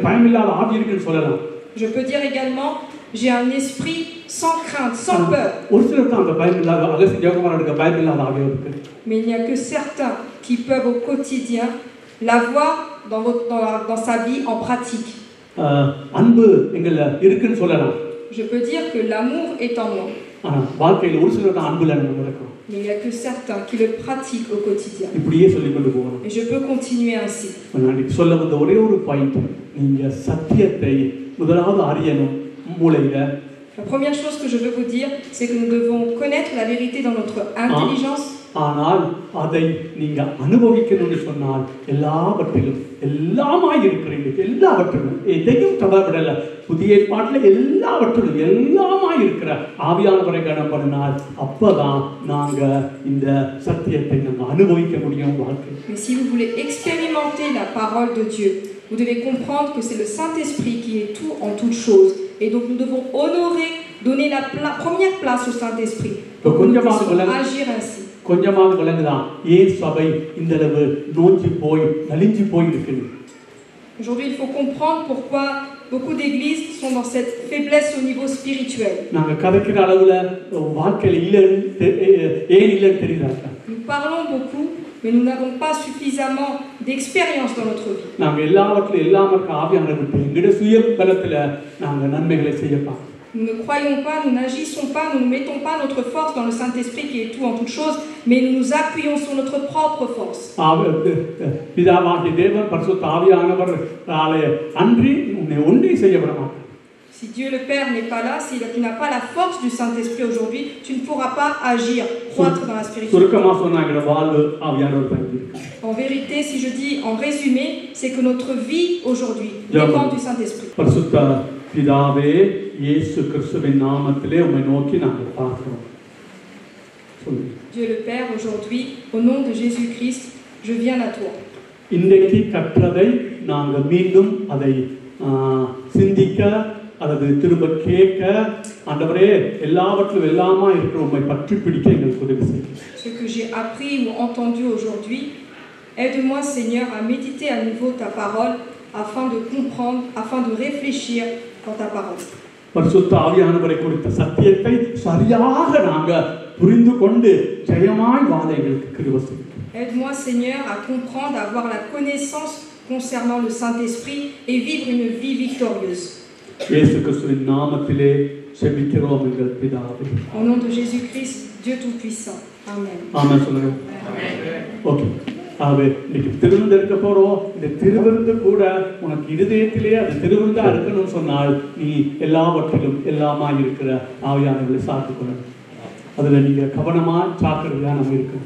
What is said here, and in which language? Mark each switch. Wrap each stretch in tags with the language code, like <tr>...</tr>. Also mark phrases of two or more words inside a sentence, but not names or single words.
<fr>Je peux dire également, j'ai un esprit sans crainte, sans peur. Mais il n'y a que certains qui peuvent au quotidien l'avoir dans sa vie en pratique.</fr> <ta>அன்பு எங்கள இருக்குன்னு சொல்லலாம்.</ta> <fr>Je peux dire que l'amour est en moi.</fr> <ta>ஆனா வாழ்க்கையில ஒரு சிலர் தான் அன்புல நம்ம நடக்கிறோம்.</ta> <fr>Mais il n'y a que certains qui le pratiquent au quotidien.</fr> <ta>இப்படியே சொல்லிக் கொண்டு போகணும்.</ta> <fr>Et je peux continuer ainsi.</fr> <ta>நான் சொல்ல வந்த ஒரே ஒரு பாயிண்ட், நீங்க சத்தியத்தை முதலாவது அறியணும் மூளையில. La première chose que je veux vous dire, c'est que nous devons connaître la vérité dans notre intelligence. ஆனால் அதை நீங்க அனுபவிக்கணும்னு சொன்னால் எல்லாவற்றிலும் எல்லாமாய் இருக்கிறீங்க. எல்லாவற்றிலும் எதையும் தவறவிடல. புதிய ஏற்பாட்டில் எல்லாவற்றிலும் எல்லாமாய் இருக்கிற ஆவியானவரை கனப்படினால் அப்பதான் நாங்க இந்த சத்தியத்தை நாங்க அனுபவிக்க முடியும் வாழ்க்கை.</ta> <fr>Mais si vous voulez expérimenter la parole de Dieu, vous devez comprendre que c'est le Saint-Esprit qui est tout en toutes choses. Et donc nous devons honorer, donner la première place au Saint-Esprit. Donc nous devons agir ainsi.</fr> <ta>கொஞ்சமாக விளங்குதான் ஏன் சபை இந்த அளவு நோஞ்சி போய் நலிஞ்சி போய் இருக்குது.</ta> <fr>Aujourd'hui, il faut comprendre pourquoi beaucoup d'églises sont dans cette faiblesse au niveau spirituel.</fr> <ta>நாங்க கதைக்கிற அளவுல வாழ்க்கையில இல்ல ஏன் இல்லன்னு தெரியல.</ta> <fr>Nous parlons beaucoup, mais nous n'avons pas suffisamment d'expérience dans notre vie.</fr> <ta>நாங்க எல்லாவற்றிலும் எல்லாமற்ற ஆவியானவரை விட்டு எங்களுடைய சுய பலத்துல நாங்க நன்மைகளை செய்யலாம்.</ta> <fr>Nous ne croyons pas, nous n'agissons pas, nous ne mettons pas notre force dans le Saint-Esprit qui est tout en toutes choses, mais nous nous appuyons sur notre propre force.</fr> <ta>பிதாவாகிய தேவன் பரிசுத்த ஆவியானவராலே அன்றி உன்னை ஒன்றை செய்ய விட மாட்டார்.</ta> <fr>Si Dieu le Père n'est pas là, si tu n'as pas la force du Saint-Esprit aujourd'hui, tu ne pourras pas agir, croître dans la spiritualité. En vérité, si je dis en résumé, c'est que notre vie aujourd'hui dépend du Saint-Esprit.</fr> <ta>பிதாவே இயேசு கிறிஸ்துவின் நாமத்திலே உம்மை நோக்கி நாங்கள் பார்க்கிறோம்.</ta> <fr>Dieu le Père, aujourd'hui, au nom de Jésus-Christ, je viens à toi.</fr> <ta>இன்றைக்கு கற்றதை நாங்கள் மீண்டும் அதை சிந்திக்க அல்லது திரும்ப கேட்க ஆண்டவரே எல்லாவற்றிலும் எல்லாமா இருக்கிற உம்மை பற்றி பிடிக்க எங்களுக்கு உதவி செய்யுங்க.</ta> <fr>Ce que j'ai appris ou entendu aujourd'hui, aide-moi Seigneur à méditer à nouveau ta parole afin de comprendre, afin de réfléchir dans ta parole.</fr> <ta>பரிசுத்த ஆவியானவரை குறித்த சத்தியத்தை சரியாக நாங்கள் புரிந்து கொண்டு ஜெயமாய் வாழ எங்களுக்கு கிருபை செய்யுங்க.</ta> <fr>Aide-moi Seigneur à comprendre, à avoir la connaissance concernant le Saint-Esprit et vivre une vie victorieuse.</fr> <ta>இயேசு கிறிஸ்துவின் நாமத்திலே ஜெபிக்கிறோம் எங்கள் பிதாவே.</ta> <fr>Au nom de Jésus-Christ, Dieu tout-puissant. Amen.</fr> <ta>ஆமென் சொல்லுங்க. ஆமென். ஓகே. ஆவே இன்னைக்கு திருவிருந்து இருக்க போறோம். இந்த திருவிருந்து கூட உனக்கு இதயத்திலே அது திருவிருந்தா இருக்கணும்னு சொன்னால் நீ எல்லாவற்றிலும் எல்லாமாய் இருக்கிற ஆவியானவரை சார்ந்து கொள்ளணும். அதுல நீங்க கவனமா ஜாக்கிரதையா நம்ம இருக்கணும்.</ta>